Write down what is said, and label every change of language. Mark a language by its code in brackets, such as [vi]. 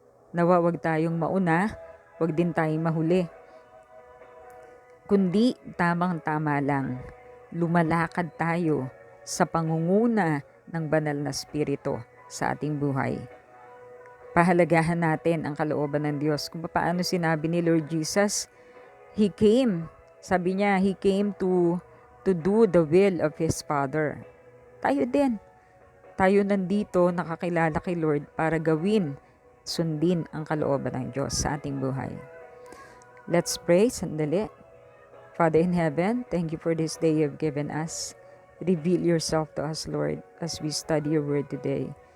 [tl] Nawa wag tayong mauna, wag din tayong mahuli. Kundi tamang-tama lang, lumalakad tayo sa pangunguna ng banal na Espiritu sa ating buhay. Pahalagahan natin ang kalooban ng Diyos. Kung paano sinabi ni Lord Jesus, [en] He came. [tl] Sabi niya, [en] He came to do the will of His Father. [tl] Tayo din. Tayo nandito nakakilala kay Lord para gawin, sundin ang kalooban ng Diyos sa ating buhay. [en] Let's pray, [tl] sandali. [en] Father in heaven, thank you for this day you've given us. Reveal yourself to us, Lord, as we study your word today.